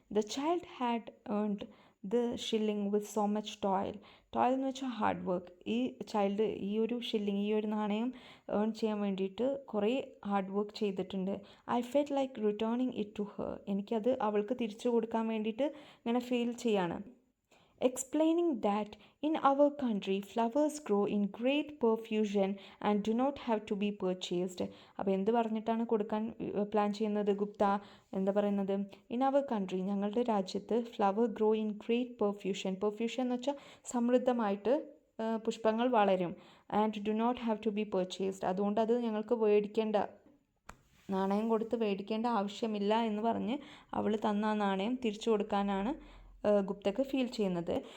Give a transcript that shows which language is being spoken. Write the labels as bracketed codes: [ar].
[en] The child had earned the shilling with so much toil. [ml] ടോയിൽ എന്ന് വെച്ചാൽ hard work. ഈ child ഈ ഒരു ഷില്ലിംഗ്, ഈ ഒരു നാണയം ഏൺ ചെയ്യാൻ വേണ്ടിയിട്ട് കുറേ ഹാർഡ് വർക്ക് ചെയ്തിട്ടുണ്ട്. [en] I felt like returning it to her. [ml] എനിക്കത് അവൾക്ക് തിരിച്ചു കൊടുക്കാൻ വേണ്ടിയിട്ട് ഇങ്ങനെ ഫീൽ ചെയ്യാണ്. [en] Explaining that in our country flowers grow in great profusion and do not have to be purchased. [ml] അപ്പോൾ എന്ത് പറഞ്ഞിട്ടാണ് കൊടുക്കാൻ പ്ലാൻ ചെയ്യുന്നത് ഗുപ്ത? എന്താ പറയുന്നത്? [en] in our country, [ml] ഞങ്ങളുടെ രാജ്യത്ത് [en] Flower grow in great profusion. [ml] Perfusion എന്ന് വെച്ചാൽ സമൃദ്ധമായിട്ട് പുഷ്പങ്ങൾ വളരും. [en] And do not have to be purchased. [ml] അതുകൊണ്ട് അത് ഞങ്ങൾക്ക് മേടിക്കേണ്ട, നാണയം കൊടുത്ത് മേടിക്കേണ്ട ആവശ്യമില്ല എന്ന് പറഞ്ഞ് അവൾ തന്ന ആ നാണയം തിരിച്ചു കൊടുക്കാനാണ് ഗുപ്തക്ക് ഫീൽ ചെയ്യുന്നത്.